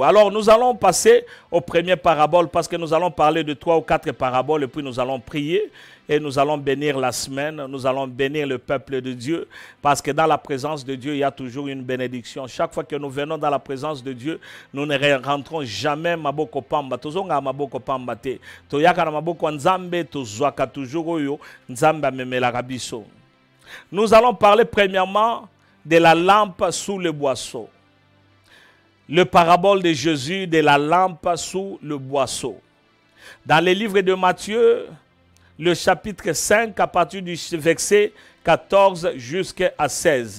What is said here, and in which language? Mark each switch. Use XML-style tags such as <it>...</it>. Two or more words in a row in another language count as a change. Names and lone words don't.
<fr>Alors, nous allons passer aux premières paraboles parce que nous allons parler de 3 ou 4 paraboles et puis nous allons prier et nous allons bénir la semaine. Nous allons bénir le peuple de Dieu parce que dans la présence de Dieu, il y a toujours une bénédiction. Chaque fois que nous venons dans la présence de Dieu, nous ne rentrons jamais</fr> <ln>maboko pamba. Tozonga maboko pamba te. Toyaka na maboko nzambe tozwaka toujours oyo nzambe amemela biso.</ln> <fr>Nous allons parler premièrement de la lampe sous le boisseau. Le parabole de Jésus de la lampe sous le boisseau. Dans le livre de Matthieu, le chapitre 5, à partir du verset 14 jusqu'à 16.</fr>